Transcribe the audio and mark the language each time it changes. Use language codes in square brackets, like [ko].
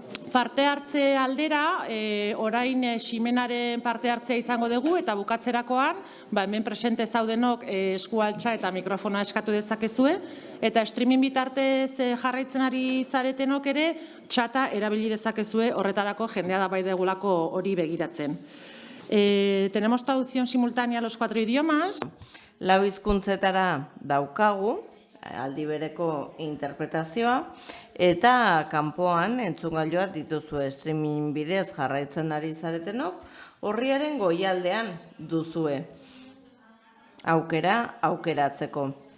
[eu] Parte hartze aldera, orain Ximenaren parte hartzea izango dugu eta bukatzerakoan, hemen presente zaudenok eskualtza eta mikrofona eskatu dezakezue, eta streaming bitartez jarraitzen ari zaretenok ere txata erabili dezakezue horretarako jendea da bai degulako hori begiratzen. [es] Tenemos traducción simultánea a los 4 idiomas. [eu] Lau hizkuntzetara daukagu, aldi bereko interpretazioa, eta kanpoan entzungailuak dituzue streaming bidez jarraitzen ari zaretenok, horriaren goialdean duzue aukeratzeko.